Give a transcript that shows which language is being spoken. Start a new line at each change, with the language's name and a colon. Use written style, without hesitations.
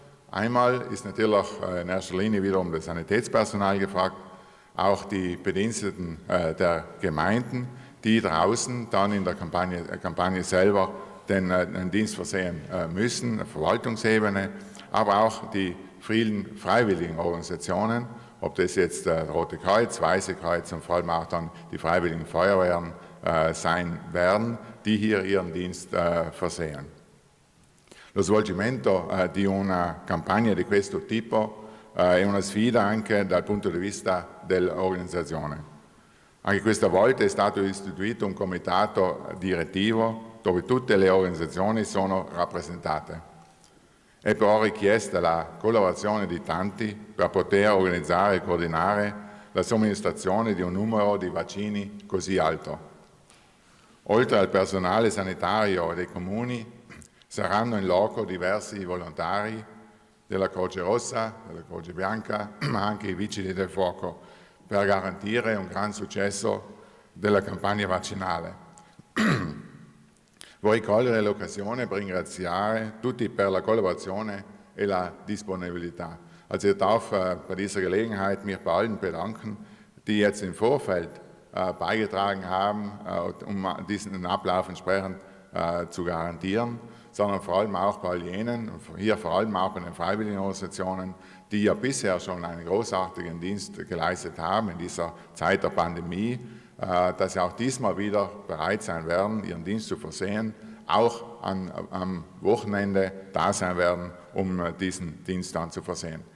German: Einmal ist natürlich in erster Linie wiederum das Sanitätspersonal gefragt, auch die Bediensteten der Gemeinden, die draußen dann in der Kampagne selber den Dienst versehen müssen, auf Verwaltungsebene, aber auch die vielen freiwilligen Organisationen, ob das jetzt Rote Kreuz, Weiße Kreuz und vor allem auch dann die freiwilligen Feuerwehren sein werden, die hier ihren Dienst versehen.
Italian: Lo svolgimento di una campagna di questo tipo è una sfida anche dal punto di vista dell'organizzazione. Anche questa volta è stato istituito un comitato direttivo dove tutte le organizzazioni sono rappresentate. È però richiesta la collaborazione di tanti per poter organizzare e coordinare la somministrazione di un numero di vaccini così alto. Oltre al personale sanitario dei comuni, saranno in loco diversi volontari della Croce Rossa, della Croce Bianca, ma anche i vigili del fuoco, per garantire un gran successo della campagna vaccinale. Vorrei cogliere l'occasione per ringraziare tutti per la collaborazione e la Disponibilität.
German: Also ich darf bei dieser Gelegenheit mich bei allen bedanken, die jetzt im Vorfeld beigetragen haben, um diesen Ablauf entsprechend zu garantieren, sondern vor allem auch bei all jenen, hier vor allem auch bei den freiwilligen Organisationen, die ja bisher schon einen großartigen Dienst geleistet haben in dieser Zeit der Pandemie, dass sie auch diesmal wieder bereit sein werden, ihren Dienst zu versehen, auch am Wochenende da sein werden, um diesen Dienst dann zu versehen.